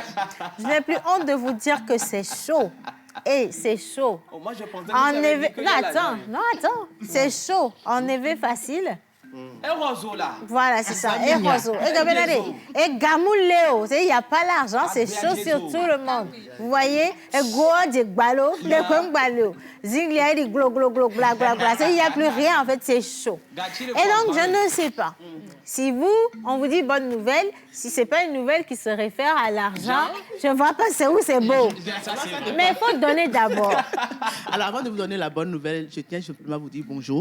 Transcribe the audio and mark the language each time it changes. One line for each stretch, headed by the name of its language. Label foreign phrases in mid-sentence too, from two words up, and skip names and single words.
French: Je n'ai plus honte de vous dire que c'est chaud. Et c'est chaud. Oh, moi, je pensais que Non, attends. C'est chaud. En éveil facile. Et Roseau, là. Voilà, c'est ça. Et Roseau. Et Gamouléo. Il n'y a pas l'argent, c'est chaud sur tout le monde. Vous voyez? Et Goa de Gbalo, de Kwengbalo. Zinglia dit glo, glo, glo, bla, bla, bla. Il n'y a plus rien, en fait, c'est chaud. Et donc, je ne sais pas. Si on vous dit bonne nouvelle, si ce n'est pas une nouvelle qui se réfère à l'argent, je ne vois pas c'est où c'est beau. Mais il faut donner d'abord. Alors, avant de vous donner la bonne nouvelle, je tiens simplement à vous dire bonjour.